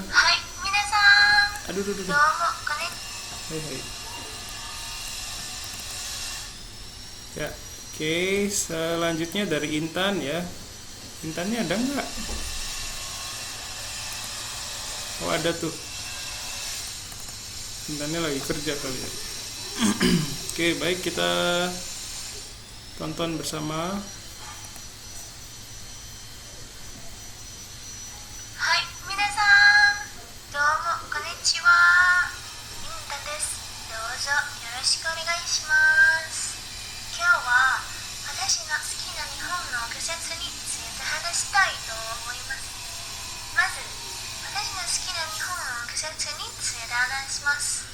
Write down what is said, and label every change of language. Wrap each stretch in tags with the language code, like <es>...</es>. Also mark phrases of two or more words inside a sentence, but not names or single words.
<ja>はい、皆さん.</ja> <id>Aduh.</id> <ja>どうも、こんにちは.</ja> <id>Hai. Ya, oke. Selanjutnya dari Intan ya. Intannya ada nggak? Oh, ada tuh. Intannya lagi kerja kali ya. Oke, baik, kita tonton bersama.</id> <ja>Hai, minasan. どうも、こんにちは. Intan desu. どうぞよろしくお願いします. 今日は私の好きな日本の季節について話したいと思います。まず、私の好きな日本の季節について話します。</ja>